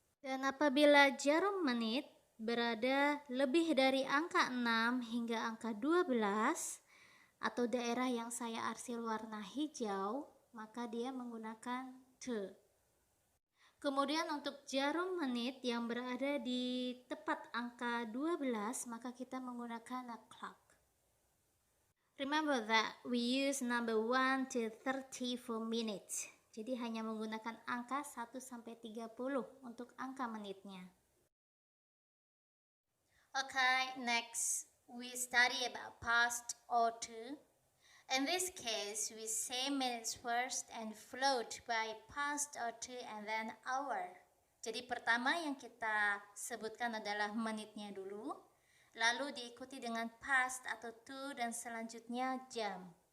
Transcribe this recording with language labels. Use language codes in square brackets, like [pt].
[id] Dan apabila jarum menit berada lebih dari angka 6 hingga angka 12 atau daerah yang saya arsir warna hijau, maka dia menggunakan to. Kemudian untuk jarum menit yang berada di tepat angka 12, maka kita menggunakan a clock. [en] Remember that we use number 1 to 30 for minutes. [id] Jadi hanya menggunakan angka 1 sampai 30 untuk angka menitnya. [en] Okay, next we study about past or to. In this case, we say minutes first and followed by past or to and then hour. [id] Jadi pertama yang kita sebutkan adalah menitnya dulu, lalu diikuti dengan past atau to dan selanjutnya jam.